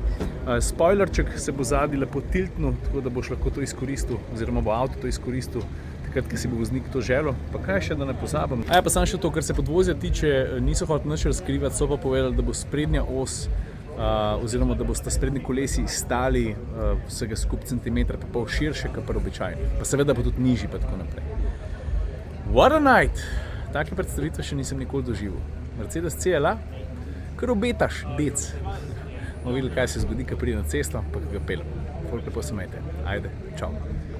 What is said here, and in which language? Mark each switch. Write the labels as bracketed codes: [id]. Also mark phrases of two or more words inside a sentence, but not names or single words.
[sl] Spoilerček se bo zadnji lepo tiltnil, tako da boš lahko to izkoristil, oziroma bo avto to izkoristil takrat, ko si bo voznik to želel. Pa kaj še, da ne pozabim. A ja, pa samo še to, kar se podvozja tiče, niso hoteli nič razkrivati, so pa povedali, da bo sprednja os oziroma da boste sprednji kolesi stali vsega skup centimetra pa pol širše, kot pa običajno. Pa seveda bo tudi nižji pa tako naprej. [en] What a night! [sl] Take predstavitve še nisem nikoli doživel. Mercedes CLA, kar obetaš, dec. Bomo videli, kaj se zgodi, ko pride na cesto, pa ga peljem. Folk lepo se imejte. Ajde, čau.